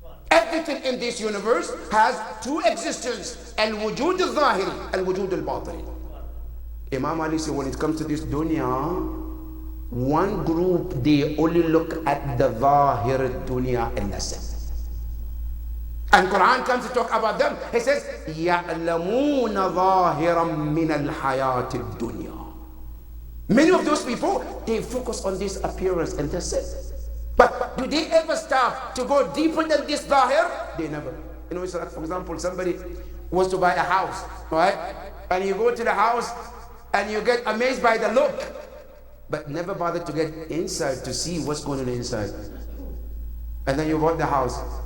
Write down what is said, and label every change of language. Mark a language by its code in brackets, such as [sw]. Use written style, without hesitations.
[en] Everything in this universe has 2 existences. Al-wujud al-zahiri, al-wujud al-batini. Imam Ali said when it comes to this dunya, one group, they only look at the zahir dunya and that's it. And Quran comes to talk about them. He says, [ar] يَعْلَمُونَ ظَاهِرًا مِنَ الْحَيَاةِ الدُّنْيَا. [en] Many of those people, they focus on this appearance and that's it. But do they ever stop to go deeper than this zahir? They never. You know, it's like, for example, somebody wants to buy a house, right? And you go to the house and you get amazed by the look, but never bother to get inside to see what's going on inside. And then you bought the house.